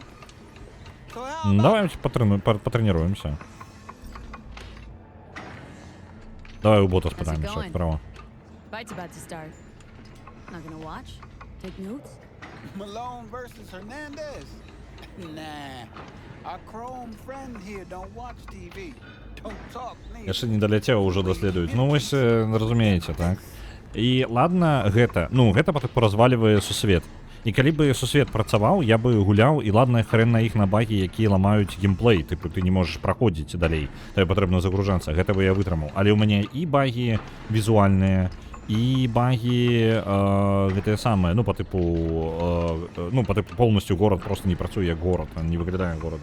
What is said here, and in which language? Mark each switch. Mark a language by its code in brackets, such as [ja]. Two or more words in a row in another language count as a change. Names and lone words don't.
[ru] Давайте потренируемся. [uk] Давай у бота спитаємо, що справа. [en] Fight's about to start. Not gonna watch? Take notes? Malone versus Hernandez? Nah. Our Chrome friend here don't watch TV. Don't talk neither. [uk] Я ще не долетів, уже дослідують. Ну ось, [be] разумееце, так. І ладно, гэта, ну, гэта поразвалівае сусвет. І калі бы сусвет працаваў, я бы гуляў, і ладно, хрен на іх на багі, якія ламаюць геймплей, тыпу, ты не можаш праходзіць далей, табе патрэбна загружацца, гэта бы я вытрымаў. Але ў мяне і багі візуальныя, і багі гэтыя самыя, ну, по тыпу полностью горад просто не працуе як горад, не выглядае горадам.